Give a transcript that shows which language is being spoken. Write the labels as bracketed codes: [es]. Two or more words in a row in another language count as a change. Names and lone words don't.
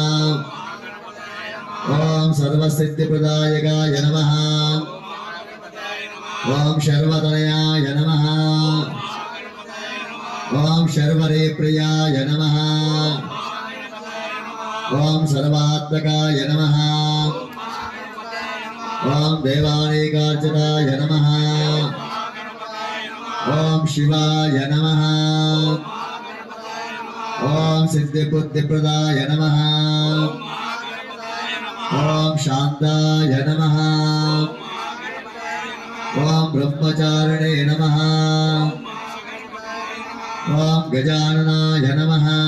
[sa] ఓం సర్వసిద్ధిప్రదాయకాయ నమః. ఓం శర్వతనయాయ నమః. ఓం శర్వరేప్రియాయ నమః. ఓం సర్వాత్మకాయ నమః. ओम देवानीकार्चिताय नमः ओम शिवाय नमः ओम सिद्धिबुद्धिप्रदाय नमः ओम शांताय नमः ओम ब्रह्मचारिणे नमः ओम गजाननाय नमः